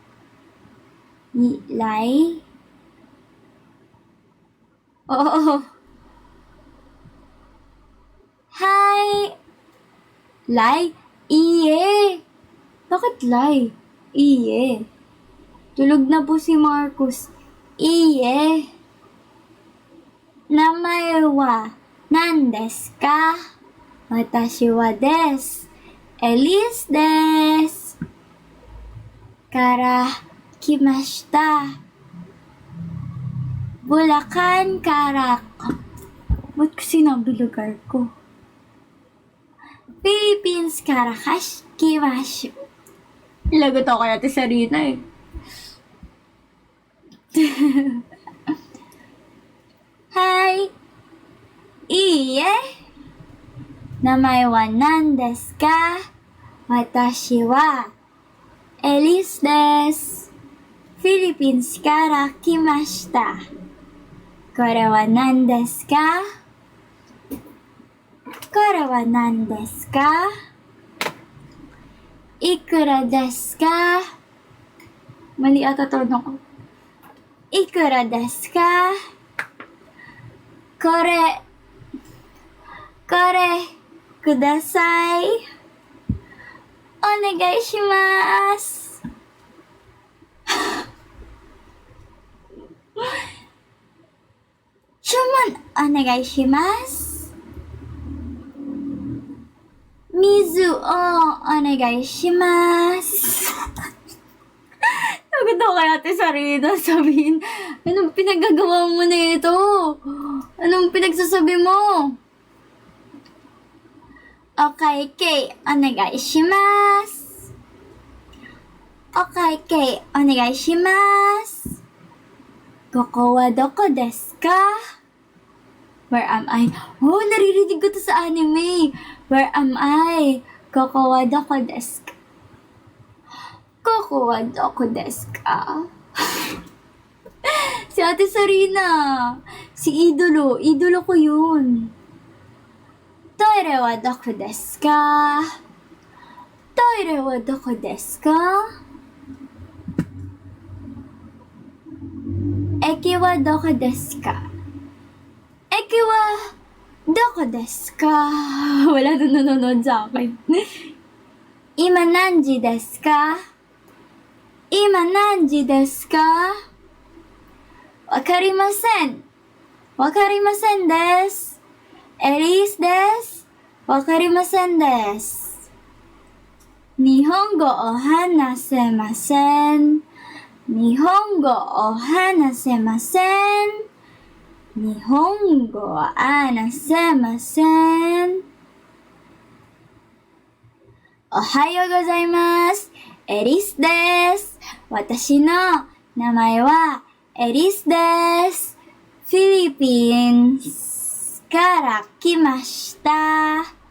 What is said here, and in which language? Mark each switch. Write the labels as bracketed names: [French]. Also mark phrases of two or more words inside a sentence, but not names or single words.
[Filipino] Lai? Oh. Hi. Lai? [Japanese] Iye. [Filipino] Bakit Lai? Iye. Tulog na po si Marcus. [Japanese] Iye. 名前は何ですか? 私はです. Elise desu. から来ました. Bulacan kara. [Filipino] Ba't ko sinabi lugar ko? [Japanese] Philippines kara kimashi. [Filipino] Lagot ako kaya sa Rina eh. Hi. [Japanese] Iye. 名前は何ですか? Watashi wa Elise desu. Philippines kara kimashita. これは何ですか? これは何ですか? いくらですか? [Filipino] Mali ata tono ko. [Japanese] いくらですか？これください. お願いします. 注文お願いします. 水をお願いします. [Filipino] Sabi daw kaya ate Sarina sabihin, anong pinagagawa mo na ito? Anong pinagsasabi mo? [Japanese] Okay、お願いします. Okay、お願いします. ここはどこですか? [English] Where am I? [Filipino] Oh, naririnig ko to sa anime. [English] Where am I? [Japanese] ここはどこですか? ここはどこですか? [Filipino] Si Ate Sarina. Si Idolo. Idolo ko yun. [Japanese] トイレはどこですか? トイレはどこですか? 駅はどこですか? 駅はどこですか? [Filipino] Wala na nanonood sa akin. [Japanese] 今何時ですか? 今何時ですか？わかりません. わかりませんです. Elise desu. わかりませんです. 日本語を話せません. 日本語を話せません. 日本語は話せません。おはようございます。エリスです。私の名前はエリスです。フィリピンから来ました。